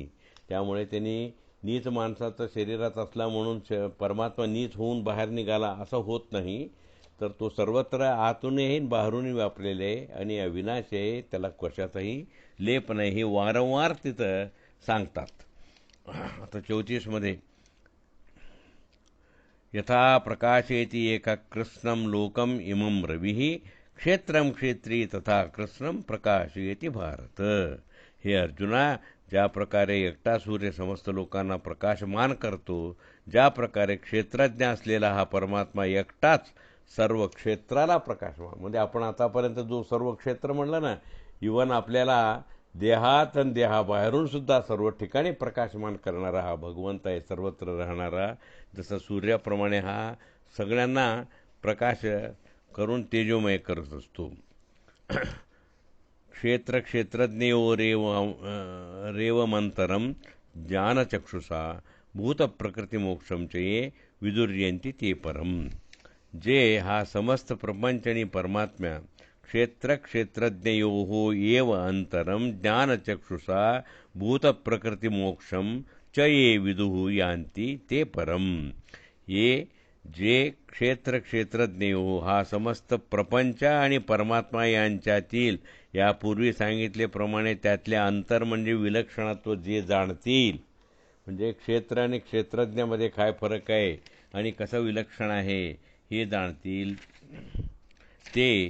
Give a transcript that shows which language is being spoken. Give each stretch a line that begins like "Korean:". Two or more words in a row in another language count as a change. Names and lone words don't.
Marathi: त्यामुळे त्यांनी नीच माणसाचं शरीरात असला म्हणून परमात्मा नीच होऊन बाहेर निघाला असं होत नाही. तर तो सर्वत्र आतूनही बाहेरूनही व्यापलेले आहे आणि अविनाशी आहे, त्याला कशाचाही लेप नाही. हे वारंवार तिथं सांगतात.
Sanskrit: आता 34मध्ये यथा प्रकाशेति एका कृष्णं लोकम इमं रविः क्षेत्रं क्षेत्री तथा कृष्णं प्रकाशयति भारत.
Marathi: हे अर्जुना, ज्या प्रकारे एकटा सूर्य समस्त लोकांना प्रकाशमान करतो, ज्या प्रकारे क्षेत्रज्ञ असलेला हा परमात्मा एकटाच सर्व क्षेत्राला प्रकाशमान, म्हणजे आपण आतापर्यंत जो सर्व क्षेत्र म्हणलं ना, इवन आपल्याला देहात आणि देहाबाहेरून सुद्धा सर्व ठिकाणी प्रकाशमान करणारा हा भगवंत आहे, सर्वत्र राहणारा. जसं सूर्याप्रमाणे हा सगळ्यांना प्रकाश करून तेजोमय करत असतो.
Sanskrit: क्षेत्रज्ञयो रेवमंतरम ज्ञानचक्षुषा भूतप्रकृतिमोक्षम च ये विदुर्यन्ति ते परम.
Marathi: जे हा समस्त प्रपंच आणि परमात्म्या
Sanskrit: क्षेत्रज्ञयोः एव अंतरम ज्ञानचक्षुषा भूतप्रकृतिमोक्षम च ये विदुः यान्ति ते परम.
Marathi: ये जे क्षेत्रज्ञयो हा समस्त प्रपंच आणि परमात्मा यांच्यातील यापूर्वी सांगितल्याप्रमाणे त्यातले अंतर म्हणजे विलक्षणत्व जे जाणतील, म्हणजे क्षेत्र आणि क्षेत्रज्ञामध्ये काय फरक आहे आणि कसं विलक्षण आहे हे जाणतील ते.